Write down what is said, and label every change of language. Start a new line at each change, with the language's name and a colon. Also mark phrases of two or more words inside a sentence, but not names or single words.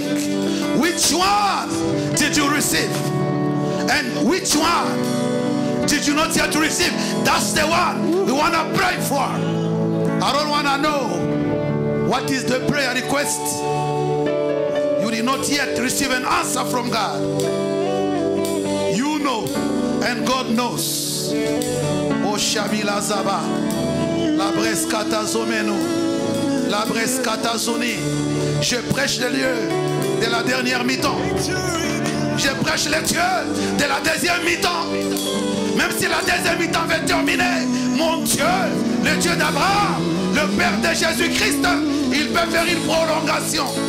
English: Which one did you receive? And which one did you not yet receive? That's the one we want to pray for. I don't want to know what is the prayer request. You did not yet receive an answer from God. You know, and God knows. O Shabila Zaba, la Brescata Zomeno, la Brescata Zoni.
French: Je prêche le Dieu de la dernière mi-temps. Je prêche le Dieu de la deuxième mi-temps. Même si la deuxième mi-temps va terminer, mon Dieu, le Dieu d'Abraham, le Père de Jésus-Christ, il peut faire une prolongation.